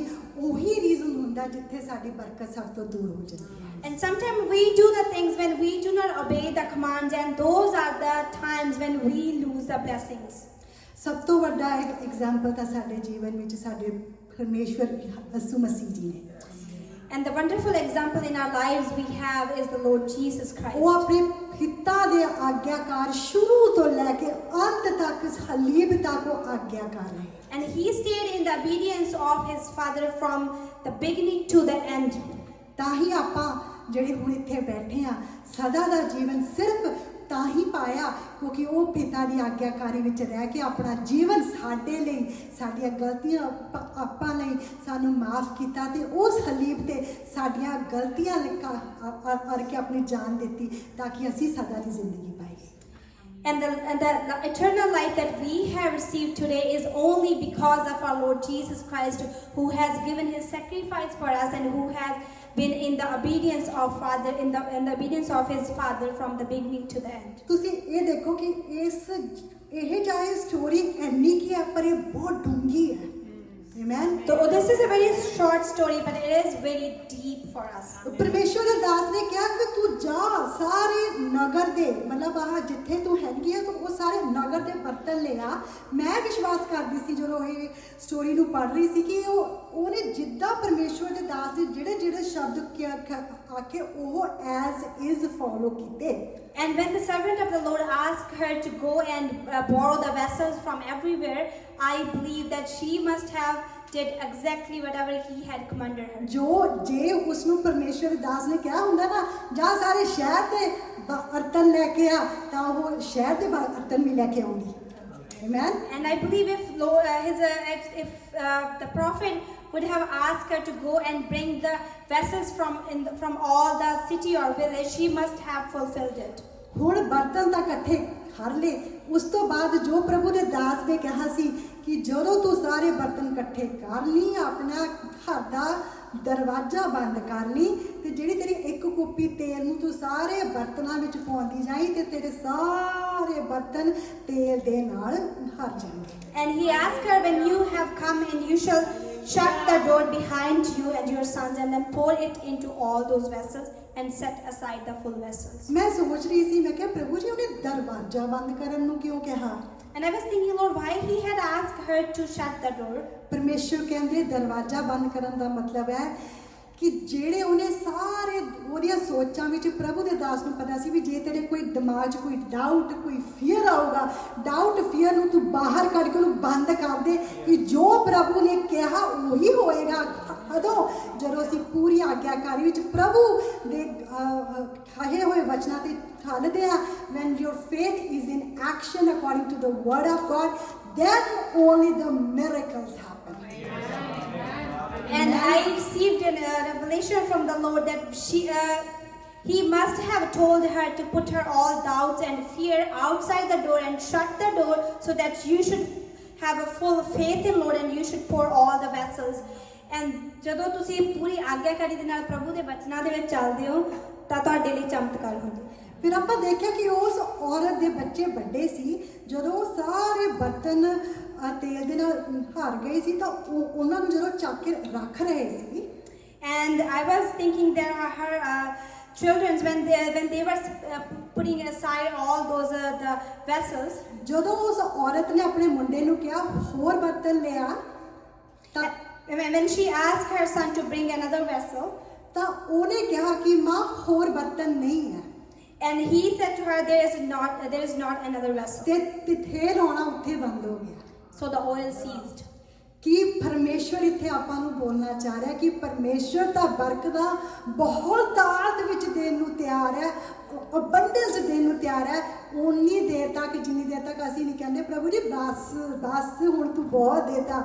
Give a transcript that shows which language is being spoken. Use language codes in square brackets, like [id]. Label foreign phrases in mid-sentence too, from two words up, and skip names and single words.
[pa] ਉਹੀ ਰੀਜ਼ਨ ਹੁੰਦਾ ਜਿੱਥੇ ਸਾਡੀ ਬਰਕਤ ਸਾਡੇ ਤੋਂ ਦੂਰ ਹੋ ਜਾਂਦੀ ਹੈ. [en] And sometimes we do the things when we do not obey the commands, and those are the times when we lose the blessings. [pa] ਸਭ ਤੋਂ ਵੱਡਾ ਇੱਕ ਐਗਜ਼ਾਮਪਲ ਤਾਂ ਸਾਡੇ ਜੀਵਨ ਵਿੱਚ ਸਾਡੇ ਪਰਮੇਸ਼ਵਰ ਯਿਸੂ ਮਸੀਹ ਜੀ ਨੇ. [en] And the wonderful example in our lives we have is the Lord Jesus Christ. [pa] ਉਹ ਆਪਣੇ ਪਿਤਾ ਦੇ ਆਗਿਆਕਾਰ ਸ਼ੁਰੂ ਤੋਂ ਲੈ ਕੇ ਅੰਤ ਤੱਕ ਸਲੀਬ ਤੱਕ ਉਹ ਆਗਿਆਕਾਰ ਰਹੇ. [en] And he stayed in the obedience of his father from the beginning to the end. [pa] ਤਾਂ ਹੀ ਆਪਾਂ ਜਿਹੜੇ ਹੁਣ ਇੱਥੇ ਬੈਠੇ ਆ ਸਦਾ ਦਾ ਜੀਵਨ ਸਿਰਫ ਤਾਂ ਹੀ ਪਾਇਆ ਕਿਉਂਕਿ ਉਹ ਪਿਤਾ ਦੀ ਆਗਿਆਕਾਰੀ ਵਿੱਚ ਰਹਿ ਕੇ ਆਪਣਾ ਜੀਵਨ ਸਾਡੇ ਲਈ, ਸਾਡੀਆਂ ਗਲਤੀਆਂ ਆਪਾਂ ਲਈ ਸਾਨੂੰ ਮਾਫ ਕੀਤਾ ਤੇ ਉਸ ਸਲੀਬ ਤੇ ਸਾਡੀਆਂ ਗਲਤੀਆਂ ਕਰਕੇ ਆਪਣੀ ਜਾਨ ਦਿੱਤੀ ਤਾਂ ਕਿ ਅਸੀਂ ਸਦਾ ਦੀ ਜ਼ਿੰਦਗੀ ਪਾਈਏ. [en] And the eternal life that we have received today is only because of our Lord Jesus Christ, who has given his sacrifice for us and who has been in the obedience of Father, in the obedience of his Father from the beginning to the end. [pa] ਤੁਸੀਂ ਇਹ ਦੇਖੋ ਕਿ ਇਹ ਚਾਹੇ ਸਟੋਰੀ ਇੰਨੀ ਕੀ ਹੈ ਪਰ ਇਹ ਬਹੁਤ ਡੂੰਘੀ ਹੈ. [en] Amen. So this is a very short story, but it is very deep for us. [pa] ਪਰਮੇਸ਼ਵਰ ਦੇ ਦਾਸ ਨੇ ਕਿਹਾ ਕਿ ਤੂੰ ਜਾ ਸਾਰੇ ਨਗਰ ਦੇ, ਮਤਲਬ ਆਹ ਜਿੱਥੇ ਤੂੰ ਹੈਗੀ ਆ ਤੂੰ ਉਹ ਸਾਰੇ ਨਗਰ ਦੇ ਬਰਤਨ ਲੈ ਆ. ਮੈਂ ਵਿਸ਼ਵਾਸ ਕਰਦੀ ਸੀ ਜਦੋਂ ਇਹ ਸਟੋਰੀ ਨੂੰ ਪੜ੍ਹ ਰਹੀ ਸੀ ਕਿ ਉਹਨੇ ਜਿੱਦਾਂ ਪਰਮੇਸ਼ਵਰ ਦੇ ਦਾਸ ਦੇ ਜਿਹੜੇ ਸ਼ਬਦ ਆਖੇ ਉਹ [en] as is follow [pa] ਕੀਤੇ. [en] And when the servant of the Lord asked her to go and borrow the vessels from everywhere, I believe that she must have did exactly whatever he had commanded her. [pa] ਜੇ ਉਸ ਨੂੰ ਪਰਮੇਸ਼ਵਰ ਦੇ ਦਾਸ ਨੇ ਕਿਹਾ ਹੁੰਦਾ ਨਾ ਜਾਂ ਸਾਰੇ ਸ਼ਹਿਰ ਦੇ ਬਰਤਨ ਲੈ ਕੇ ਆ ਤਾਂ ਉਹ ਸ਼ਹਿਰ ਦੇ ਬਰਤਨ ਵੀ ਲੈ ਕੇ ਆਉਂਦੀ. [en] Amen. And I believe if the prophet would have asked her to go and bring the vessels from all the city or village, she must have fulfilled it. [pa] ਹੁਣ ਬਰਤਨ ਤਾਂ ਇਕੱਠੇ ਕਰ ਲਏ. ਉਸ ਤੋਂ ਬਾਅਦ ਜੋ ਪ੍ਰਭੂ ਦੇ ਦਾਸ ਨੇ ਕਿਹਾ ਸੀ ਕਿ ਜਦੋਂ ਤੂੰ ਸਾਰੇ ਬਰਤਨ ਇਕੱਠੇ ਕਰ ਲਈ ਆਪਣਾ ਘਰ ਦਾ ਦਰਵਾਜ਼ਾ ਬੰਦ ਕਰ ਲਈ ਤੇ ਜਿਹੜੀ ਤੇਰੀ ਇੱਕ ਕੁੱਪੀ ਤੇਲ ਨੂੰ ਤੂੰ ਸਾਰੇ ਬਰਤਨਾਂ ਵਿੱਚ ਪਾਉਂਦੀ ਜਾਈ ਤੇ ਤੇਰੇ ਸਾਰੇ ਬਰਤਨ ਤੇਲ ਦੇ ਨਾਲ ਭਰ ਜਾਣਗੇ। [en] And he asked her, when you have come in, you shall shut the door behind you and your sons, and then pour it into all those vessels and set aside the full vessels. [pa] ਮੈਂ ਸੋਚ ਰਹੀ ਸੀ, ਮੈਂ ਕਿਹਾ ਪ੍ਰਭੂ ਜੀ ਉਹਨੇ ਦਰਵਾਜ਼ਾ ਬੰਦ ਕਰਨ ਨੂੰ ਕਿਉਂ ਕਿਹਾ? [en] And I was thinking, Lord, why he had asked her to shut the door? [pa] ਪਰਮੇਸ਼ਰ ਕਹਿੰਦੇ ਦਰਵਾਜ਼ਾ ਬੰਦ ਕਰਨ ਦਾ ਮਤਲਬ ਹੈ ਕਿ ਜਿਹੜੇ ਉਹਨੇ ਸਾਰੇ ਉਹਦੀਆਂ ਸੋਚਾਂ ਵਿੱਚ ਪ੍ਰਭੂ ਦੇ ਦਾਸ ਨੂੰ ਪਤਾ ਸੀ ਵੀ ਜੇ ਤੇਰੇ ਕੋਈ ਦਿਮਾਗ 'ਚ ਕੋਈ ਡਾਊਟ ਕੋਈ ਫੀਅਰ ਆਊਗਾ, [en] doubt fear [pa] ਨੂੰ ਤੂੰ ਬਾਹਰ ਕੱਢ ਕੇ ਉਹਨੂੰ ਬੰਦ ਕਰ ਦੇ ਕਿ ਜੋ ਪ੍ਰਭੂ ਨੇ ਕਿਹਾ ਉਹੀ ਹੋਏਗਾ। ਉਦੋਂ ਜਦੋਂ ਅਸੀਂ ਪੂਰੀ ਆਗਿਆਕਾਰੀ ਵਿੱਚ ਪ੍ਰਭੂ ਦੇ ਕਹੇ ਹੋਏ ਵਚਨਾਂ ਤੇ ਚੱਲਦੇ ਹਾਂ, [en] when your faith is in action according to the word of God, then only the miracles happen. And I received a revelation from the Lord that he must have told her to put her all doubts and fear outside the door and shut the door so that you should have a full faith in Lord and you should pour all the vessels. [pa] And ਜਦੋਂ ਤੁਸੀਂ ਪੂਰੀ ਆਗਿਆਕਾਰੀ ਦੇ ਨਾਲ ਪ੍ਰਭੂ ਦੇ ਬਚਨਾਂ ਦੇ ਵਿੱਚ ਚੱਲਦੇ ਹੋ ਤਾਂ ਤੁਹਾਡੇ ਲਈ ਚਮਤਕਾਰ ਹੁੰਦੇ। ਫਿਰ ਆਪਾਂ ਦੇਖਿਆ ਕਿ ਉਸ ਔਰਤ ਦੇ ਬੱਚੇ ਵੱਡੇ ਸੀ, ਜਦੋਂ ਉਹ ਸਾਰੇ ਬਰਤਨ ਤੇਲ ਦੇ ਨਾਲ ਭਰ ਗਏ ਸੀ ਤਾਂ ਉਹਨਾਂ ਨੂੰ ਜਦੋਂ ਚੱਕ ਕੇ ਰੱਖ ਰਹੇ ਸੀ। [en] And I was thinking that her children, when they were putting aside all those the vessels, [pa] ਜਦੋਂ ਉਸ ਔਰਤ ਨੇ ਆਪਣੇ ਮੁੰਡੇ ਨੂੰ ਕਿਹਾ ਹੋਰ ਬਰਤਨ ਲਿਆ ਤਾਂ [en] when she asked her son to bring another vessel, [pa] ਤਾਂ ਉਹਨੇ ਕਿਹਾ ਕਿ ਮਾਂ ਹੋਰ ਬਰਤਨ ਨਹੀਂ ਹੈ। [en] and he said to her, there is not another vessel. [pa] ਤੇ ਤੇਲ ਆਉਣਾ ਉੱਥੇ ਬੰਦ ਹੋ ਗਿਆ। [en] So the oil ceased. [pa] ਕਿ ਪਰਮੇਸ਼ਵਰ ਇੱਥੇ ਆਪਾਂ ਨੂੰ ਬੋਲਣਾ ਚਾਹ ਰਿਹਾ ਕਿ ਪਰਮੇਸ਼ਵਰ ਦਾ ਬਰਕਤਾਂ ਬਹੁਤ ਤਾਦਾਦ ਵਿੱਚ ਦੇਣ ਨੂੰ ਤਿਆਰ ਹੈ, ਅਬੰਡੈਂਸ ਦੇਣ ਨੂੰ ਤਿਆਰ ਹੈ, ਉਨੀ ਦੇਰ ਤੱਕ ਜਿੰਨੀ ਦੇਰ ਤੱਕ ਅਸੀਂ ਨਹੀਂ ਕਹਿੰਦੇ ਪ੍ਰਭੂ ਜੀ ਬਸ ਹੁਣ ਤੂੰ ਬਹੁਤ ਦੇਤਾ।